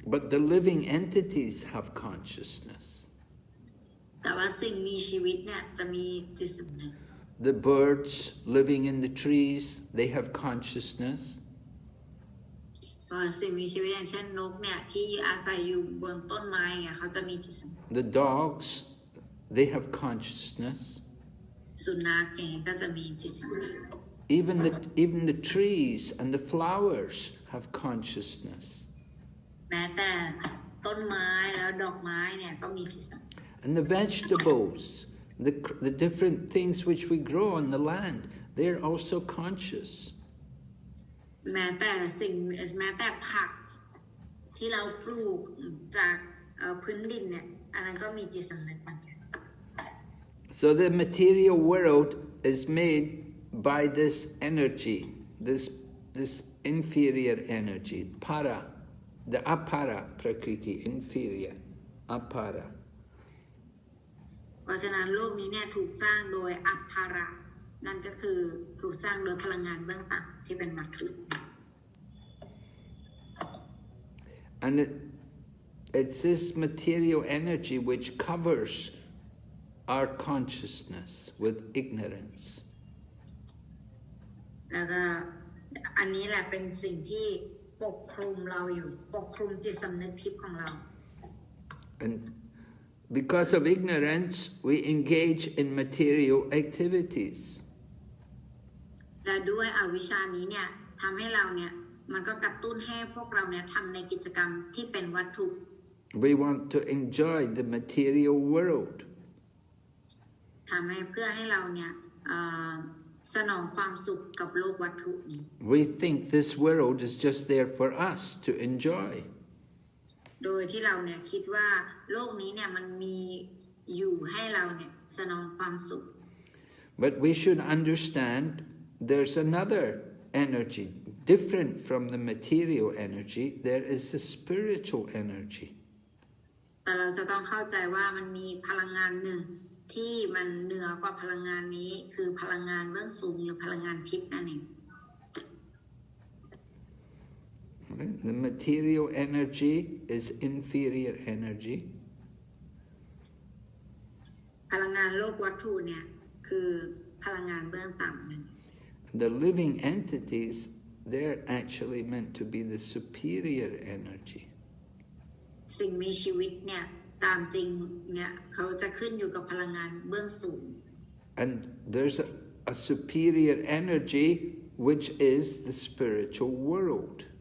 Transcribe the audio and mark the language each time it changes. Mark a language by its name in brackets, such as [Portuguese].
[English] But the living entities have consciousness. [Thai] แต่ว่าสิ่งมีชีวิตเนี่ยจะมีจิตสำนึก [English] The birds living in the trees, they have consciousness. [Thai] สิ่งมีชีวิตอย่างเช่นนกเนี่ยที่อาศัยอยู่บนต้นไม้เนี่ยเขาจะมีจิตสำนึก [English] The dogs, they have consciousness. [Thai] สุนัขเองก็จะมีจิตสำนึก [English] Even the trees and the flowers have consciousness. [Thai] แม้แต่ต้นไม้แล้วดอกไม้เนี่ยก็มีจิตสำนึก [English] And the vegetables, the different things which we grow on the land, they're also conscious. [Thai] แม้แต่ผักที่เราปลูกจากพื้นดินเนี่ยอันนั้นก็มีจิตสำนึกเหมือนกัน [English] So the material world is made by this energy, this inferior energy, para, the apara prakriti, inferior, apara. [Thai] เพราะฉะนั้นโลกนี้เนี่ยถูกสร้างโดยอัปภาระนั่นก็คือถูกสร้างโดยพลังงานเบื้องต่ำที่เป็นวัตถุ [English] And it's this material energy which covers our consciousness with ignorance. [Thai] แล้วก็อันนี้แหละเป็นสิ่งที่ปกคลุมเราอยู่ปกคลุมจิตสำนึกทิพย์ของเรา [English] And because of ignorance, we engage in material activities. [Thai] และด้วยอวิชชานี้เนี่ยทำให้เราเนี่ยมันก็กระตุ้นให้พวกเราเนี่ยทำในกิจกรรมที่เป็นวัตถุ [English] We want to enjoy the material world. [Thai] ทำให้เพื่อให้เราเนี่ยสนองความสุขกับโลกวัตถุนี้ [English] We think this world is just there for us to enjoy. [Thai] โดยที่เราเนี่ยคิดว่าโลกนี้เนี่ยมันมีอยู่ให้เราเนี่ยสนองความสุข [English] But we should understand there's another energy different from the material energy. There is the spiritual energy. [Thai] แต่เราจะต้องเข้าใจว่ามันมีพลังงานหนึ่งที่มันเหนือกว่าพลังงานนี้คือพลังงานเบื้องสูงหรือพลังงานทิพย์นั่นเอง [English] The material energy is inferior energy. [Thai] พลังงานโลกวัตถุเนี่ยคือพลังงานเบื้องต่ำนั่น [English] The living entities, they're actually meant to be the superior energy. [Thai] สิ่งมีชีวิตเนี่ยตามจริงเนี่ยเขาจะขึ้นอยู่กับพลังงานเบื้องสูง [English] And there's a superior energy which is the spiritual world.